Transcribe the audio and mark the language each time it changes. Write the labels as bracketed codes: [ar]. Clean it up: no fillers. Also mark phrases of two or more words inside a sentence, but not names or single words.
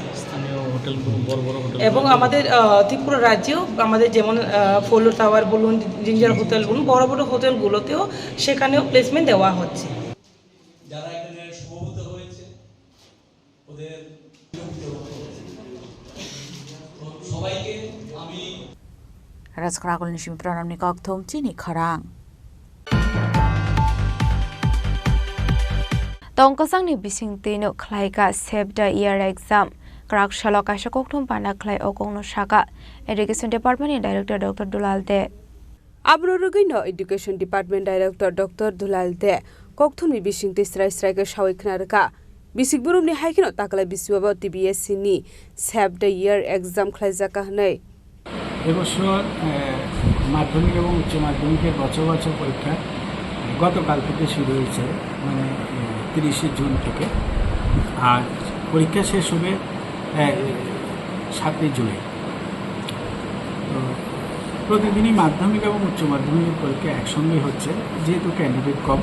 [bn] এবং আমাদের ত্রিপুরা রাজ্যেও আমাদের যেমন ফলো টাওয়ার বলুন, জিঞ্জার হোটেল বলুন, বড় বড় হোটেলগুলোতেও সেখানেও প্লেসমেন্ট দেওয়া হচ্ছে। যারা এখানে সমবেত হয়েছে ওদের সবাইকে আমি [trp] রাজখরাগল নিশিম প্রাণামনি ককথম চিনি খরাং Tongkasangni bisingtino khlaika [en] Save the Year exam [trp] krak shalo kaisa kokthum pana khlai okongno shaka [en] Education Department [trp] ni Director Dr. Dulal De Abrorugino [en] Education Department Director [trp] Dr. Dulal De kokthumni bisingte srai ka shawikhnarka bisigburumni haikino takala biswaba TBSC ni [en] Save the Year exam [trp] khlaijaka hnai [bn] এবছর মাধ্যমিক এবং উচ্চ মাধ্যমিকের বছর বছর পরীক্ষা গতকাল থেকে শুরু হয়েছে, মানে 30 জুন থেকে, আর পরীক্ষা শেষ হবে 7 জুলাই। তো প্রতিদিনই মাধ্যমিক এবং উচ্চ মাধ্যমিকের পরীক্ষা একসঙ্গে হচ্ছে যেহেতু ক্যান্ডিডেট কম।